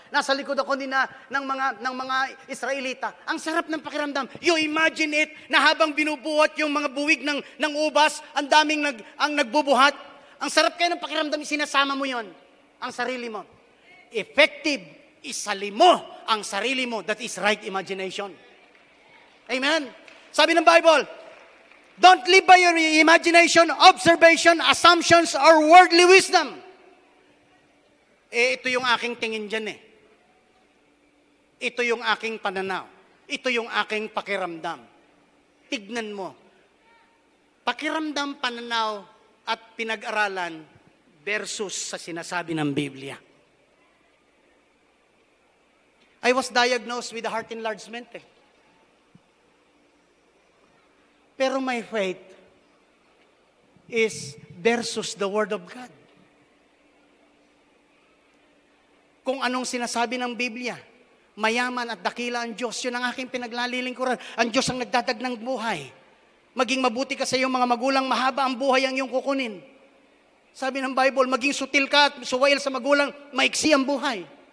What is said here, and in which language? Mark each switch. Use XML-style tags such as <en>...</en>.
<tl>Nasa likod ako ng mga Israelita. Ang sarap ng pakiramdam.</tl> <en>You imagine it</en> <tl>na habang binubuhat yung mga buwig ng ubas, ang daming ang nagbubuhat. Ang sarap kayo ng pakiramdam, sinasama mo yon, ang sarili mo. Effective, isali mo ang sarili mo.</tl> <en>That is right imagination. Amen?</en> <tl>Sabi ng</tl> <en>Bible, don't live by your imagination, observation, assumptions, or worldly wisdom.</en> <tl>Ito yung aking tingin dyan eh. Ito yung aking pananaw. Ito yung aking pakiramdam. Tignan mo. Pakiramdam, pananaw, at pinag-aralan versus sa sinasabi ng Biblia.</tl> <en>I was diagnosed with a heart enlargement eh. Pero my faith is versus the Word of God.</en> <tl>Kung anong sinasabi ng Biblia, mayaman at dakila ang Diyos, yun ang aking pinaglalilingkuran. Ang Diyos ang nagdadag ng buhay. Maging mabuti ka sa iyong mga magulang, mahaba ang buhay ang iyong kukunin. Sabi ng Bible, maging sutil ka at suwail sa magulang, maiksi ang buhay.</tl>